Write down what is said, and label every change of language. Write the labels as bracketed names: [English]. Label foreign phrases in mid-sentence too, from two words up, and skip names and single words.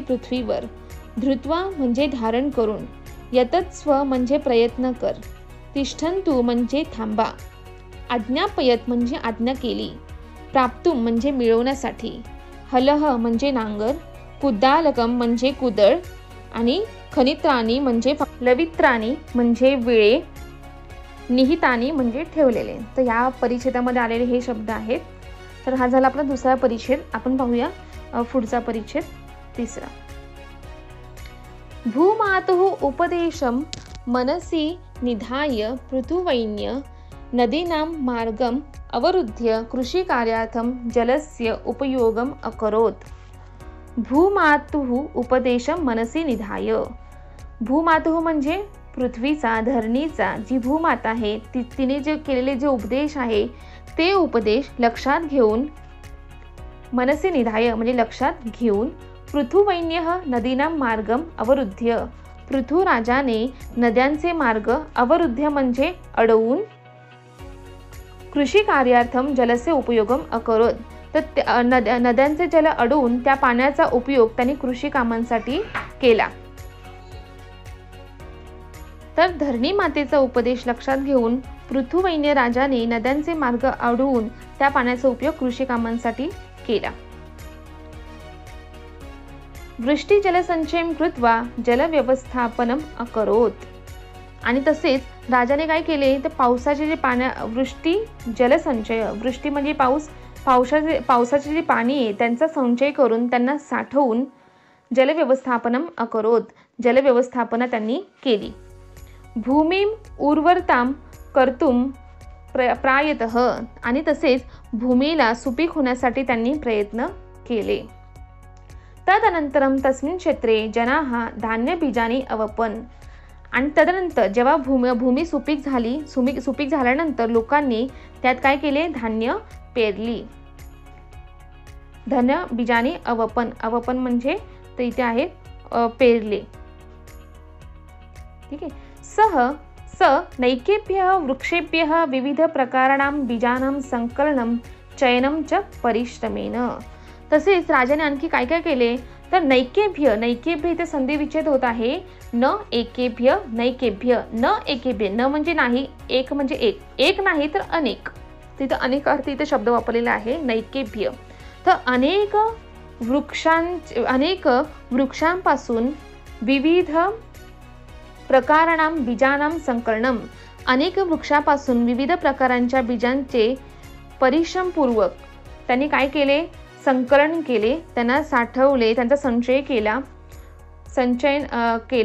[Marathi] पृथ्वीवर, धृत्वा म्हणजे धारण करून, यतत्स्व म्हणजे प्रयत्न कर, तिष्ठन्तु म्हणजे थांबा, आज्ञापयत म्हणजे आज्ञा केली, प्राप्तुम म्हणजे मिळवण्यासाठी, हलह म्हणजे नांगर, कुद्दालकम म्हणजे कुदळ, आणि खनित्राणी म्हणजे लवित्राणी म्हणजे विळे, निहितानी म्हणजे ठेवलेले. तर या परिच्छेदामध्ये आलेले हे शब्द आहेत. तर हा झाला आपला दुसरा परिच्छेद. आपण पाहूया पुढचा परिच्छेद तिसरा. [Sanskrit] भूमातुः उपदेशं मनसि निधाय पृथुवैन्य नदीनां मार्गम् अवरुद्ध्य कृषिकार्यार्थं जलस्य उपयोगम् अकरोत्. भूमातुः उपदेशं मनसि निधाय. [Marathi] भूमातुः म्हणजे पृथ्वीचा, धरणीचा, जी भूमाता आहे तिने जे केलेले जे उपदेश आहे ते उपदेश लक्षात घेऊन, [Sanskrit] मनसि निधाय [Marathi] म्हणजे लक्षात घेऊन, [Sanskrit] पृथुवैन्यः नदीनां मार्गम अवरुद्ध्य, [Marathi] पृथु राजाने नद्यांचे मार्ग, अवरुद्ध्य म्हणजे अडवून, [Sanskrit] कृषी कार्यार्थम जलस्य उपयोगम अकरोत, [Marathi] तर नद्यांचे जल अडवून त्या पाण्याचा उपयोग त्यांनी कृषी कामांसाठी केला. तर धरणी मातेचा उपदेश लक्षात घेऊन पृथुवैन्य राजाने नद्यांचे मार्ग अडवून त्या पाण्याचा उपयोग कृषी कामांसाठी केला. [Sanskrit] वृष्टी जलसंचयम कृत्वा जलव्यवस्थापनम अकरोत. [Marathi] आणि तसेच राजाने काय केले तर पावसाचे जे वृष्टी जलसंचय, वृष्टी म्हणजे पावसाचे जे पाणी आहे त्यांचा संचय करून त्यांना साठवून [Sanskrit] जलव्यवस्थापनम अकरोत, [Marathi] जलव्यवस्थापना त्यांनी केली. [Sanskrit] भूमीम उर्वरताम कर्तुम प्रायतः. [Marathi] आणि तसेच भूमीला सुपीक होण्यासाठी त्यांनी प्रयत्न केले. [Sanskrit] तदनंतरम तस्मिन् क्षेत्रे जनाः धान्य बीजानी अवपन. [Marathi] आणि तदनंतर जेव्हा भूमी सुपीक झाल्यानंतर लोकांनी त्यात काय केले, धान्य पेरली. [Sanskrit] धान्य बीजानी अवपन, अवपन [Marathi] म्हणजे तर इथे आहे पेरले. ठीक आहे. [Sanskrit] स नैकेभ्यः वृक्षेभ्यः विविध प्रकाराणां बीजानां संकलनं चयनं च परिश्रमेन. [Marathi] तसेच राजाने आणखी काय काय केले तर नैकेभ्य, नैकेभ्य इथे संधी विच्छेद होत आहे. [Sanskrit] न एकेभ्य नैकेभ्य, न एकेभ्य, [Marathi] न म्हणजे नाही, एक म्हणजे एक, एक नाही तर अनेक, तिथं अनेक अर्थ इथे शब्द वापरलेला आहे नैकेभ्य. तर अनेक वृक्षांपासून [Sanskrit] विविध प्रकाराणां बीजानां संकलनम, [Marathi] अनेक वृक्षापासून विविध प्रकारांच्या बीजांचे परिश्रमपूर्वक त्यांनी काय केले, संकलन केले, त्यांना साठवले, त्यांचा संचय केला, संचयन केले.